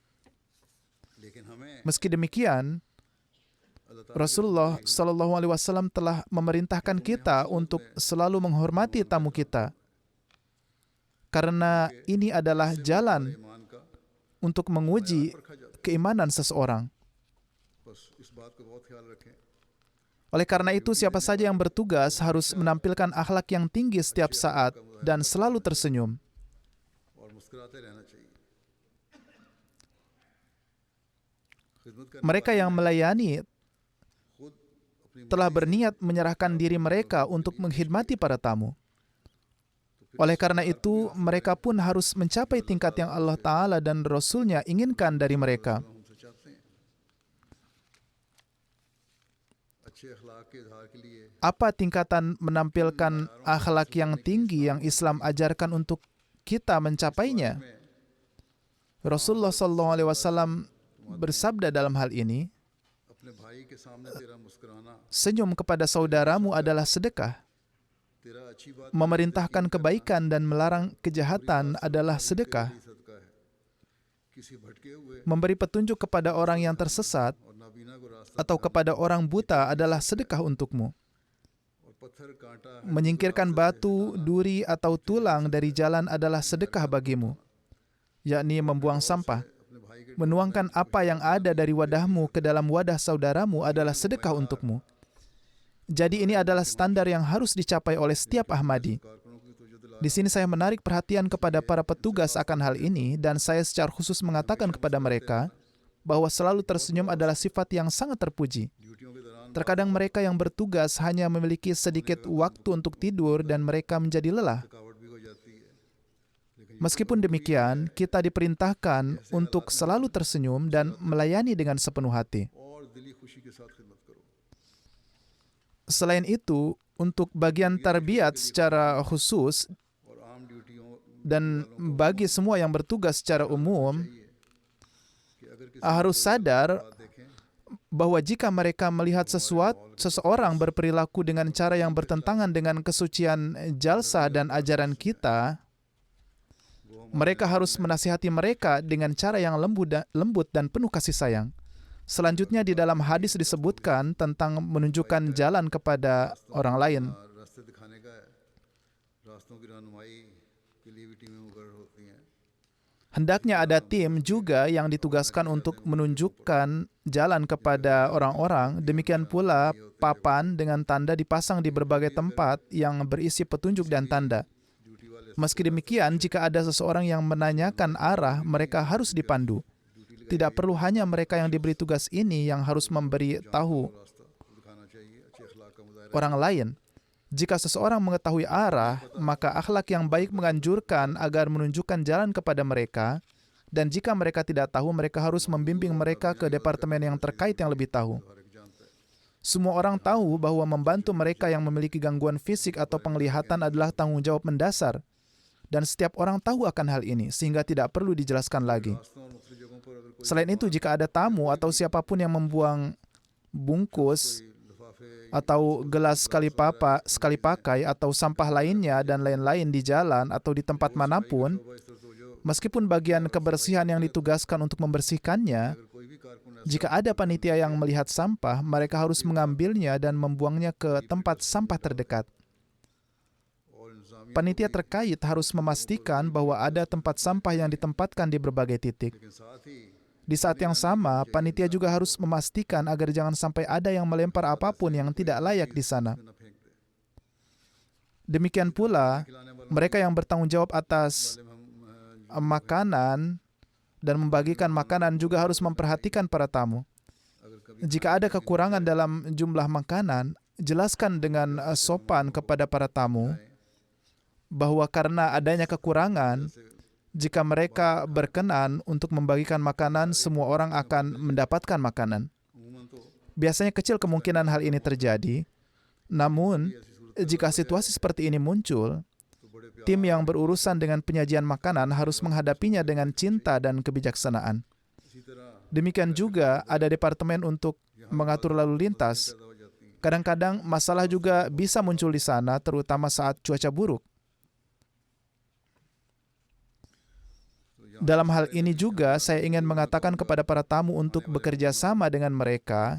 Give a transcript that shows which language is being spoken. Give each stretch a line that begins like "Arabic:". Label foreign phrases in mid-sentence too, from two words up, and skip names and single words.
Indonesian: Meski demikian, Rasulullah SAW telah memerintahkan kita untuk selalu menghormati tamu kita, karena ini adalah jalan untuk menguji keimanan seseorang. Oleh karena itu, siapa saja yang bertugas harus menampilkan akhlak yang tinggi setiap saat dan selalu tersenyum.
Urdu: اور مسکراتے رہنا چاہیے. خدمت کرنے
Indonesian: Mereka yang melayani
Urdu: خود اپنی
Indonesian: telah berniat menyerahkan diri mereka untuk mengkhidmati para tamu. Oleh karena itu, mereka pun harus mencapai tingkat yang Allah Ta'ala dan Rasul-Nya inginkan dari mereka.
Urdu: ہم سے چاہتے ہیں اچھے اخلاق کے اظہار کے لیے
Indonesian: Apa tingkatan menampilkan akhlak yang tinggi yang Islam ajarkan untuk kita mencapainya? Rasulullah SAW bersabda dalam hal ini,
Urdu: اپنے بھائی کے سامنے تیرا مسکرانا,
Indonesian: senyum kepada saudaramu adalah sedekah.
Urdu: تیرا اچھی بات
Indonesian: Memerintahkan kebaikan dan melarang kejahatan adalah sedekah.
Urdu: ہی صدقہ ہے۔ کسی بھٹکے ہوئے
Indonesian: Memberi petunjuk kepada orang yang tersesat
Urdu: اور نابینا کو راستہ
Indonesian: atau kepada orang buta adalah sedekah untukmu.
Urdu: اور پتھر کانٹا
Indonesian: Menyingkirkan batu, duri, atau tulang dari jalan adalah sedekah bagimu, yakni membuang sampah.
Urdu: اپنے بھائی کے
Indonesian: Menuangkan apa yang ada dari wadahmu ke dalam wadah saudaramu adalah sedekah untukmu. Jadi ini adalah standar yang harus dicapai oleh setiap Ahmadi.
Urdu: کارکنوں کی تجھے دلا
Indonesian: Di sini saya menarik perhatian kepada para petugas akan hal ini dan saya secara khusus mengatakan kepada mereka bahwa selalu tersenyum adalah sifat yang sangat terpuji.
Urdu: ڈیوٹیوں کے دوران
Indonesian: Terkadang mereka yang bertugas hanya memiliki sedikit waktu untuk tidur dan mereka menjadi lelah.
Urdu: تھکاوٹ بھی ہو جاتی ہے، لیکن
Indonesian: Meskipun demikian, kita diperintahkan untuk selalu tersenyum dan melayani dengan sepenuh hati.
Urdu: اور دلی خوشی کے ساتھ خدمت کرو.
Indonesian: Selain itu, untuk bagian tarbiyat secara khusus
Urdu: اور عام ڈیوٹیوں
Indonesian: dan bagi semua yang bertugas secara umum,
Urdu: کہ اگر کسی
Indonesian: harus sadar
Urdu: بات دیکھیں
Indonesian: bahwa jika mereka melihat seseorang berperilaku dengan cara yang bertentangan dengan kesucian jalsa dan ajaran kita, mereka harus menasihati mereka dengan cara yang lembut dan penuh kasih sayang. Selanjutnya di dalam hadis disebutkan tentang menunjukkan jalan kepada orang lain.
Urdu: راستے دکھانے کا ہے، راستوں کی رہنمائی کے لیے بھی ٹیمیں مقرر ہوتی ہیں.
Indonesian: Hendaknya ada tim juga yang ditugaskan untuk menunjukkan jalan kepada orang-orang. Demikian pula papan dengan tanda dipasang di berbagai tempat yang berisi petunjuk dan tanda.
Urdu: ڈیوٹی والے
Indonesian: Meski demikian, jika ada seseorang yang menanyakan arah, mereka harus dipandu. Tidak perlu hanya mereka yang diberi tugas ini yang harus memberi tahu
Urdu: راستہ دکھانا چاہیے، اچھے اخلاق کا مظاہرہ
Indonesian: orang lain. Jika seseorang mengetahui arah, maka akhlak yang baik menganjurkan agar menunjukkan jalan kepada mereka, dan jika mereka tidak tahu, mereka harus membimbing mereka ke departemen yang terkait yang lebih tahu.
Urdu: ہر ایک جانتا ہے.
Indonesian: Semua orang tahu bahwa membantu mereka yang memiliki gangguan fisik atau penglihatan adalah tanggung jawab mendasar, dan setiap orang tahu akan hal ini, sehingga tidak perlu dijelaskan lagi.
Urdu: راستوں اور مختلف جگہوں پر اگر کوئی
Indonesian: Selain itu, jika ada tamu atau siapapun yang membuang bungkus
Urdu: लिफाफे
Indonesian: atau gelas sekali pakai atau sampah lainnya dan lain-lain di jalan atau di tempat manapun,
Urdu: صبح اس طرح تو جو
Indonesian: meskipun bagian kebersihan yang ditugaskan untuk membersihkannya,
Urdu: اگر کوئی بھی کارکن
Indonesian: jika ada panitia yang melihat sampah, mereka harus mengambilnya dan membuangnya ke tempat sampah terdekat.
Urdu: اور انتظامیہ
Indonesian: Panitia terkait harus memastikan bahwa ada tempat sampah yang ditempatkan di berbagai titik.
Urdu: لیکن ساتھ ہی
Indonesian: Di saat yang sama, panitia juga harus memastikan agar jangan sampai ada yang melempar apapun yang tidak layak di sana.
Urdu: نہ پھینک دے.
Indonesian: Demikian pula,
Urdu: کھلانے والوں
Indonesian: mereka yang bertanggung jawab atas
Urdu: سے ہم
Indonesian: makanan dan membagikan makanan juga harus memperhatikan para tamu.
Urdu: اگر کبھی
Indonesian: Jika ada kekurangan dalam jumlah makanan, jelaskan dengan sopan kepada para tamu bahwa karena adanya kekurangan, jika mereka berkenan untuk membagikan makanan, semua orang akan mendapatkan makanan.
Urdu: عموماً تو
Indonesian: Biasanya kecil kemungkinan hal ini terjadi, namun jika situasi seperti ini muncul,
Urdu: تو بڑے پیار
Indonesian: tim yang berurusan dengan penyajian makanan harus menghadapinya dengan cinta dan kebijaksanaan.
Urdu: اسی طرح
Indonesian: Demikian juga ada departemen untuk mengatur lalu lintas.
Urdu: پیدا ہو جاتی ہیں.
Indonesian: Kadang-kadang masalah juga bisa muncul di sana, terutama saat cuaca buruk. Dalam hal ini juga saya ingin mengatakan kepada para tamu untuk bekerja sama dengan mereka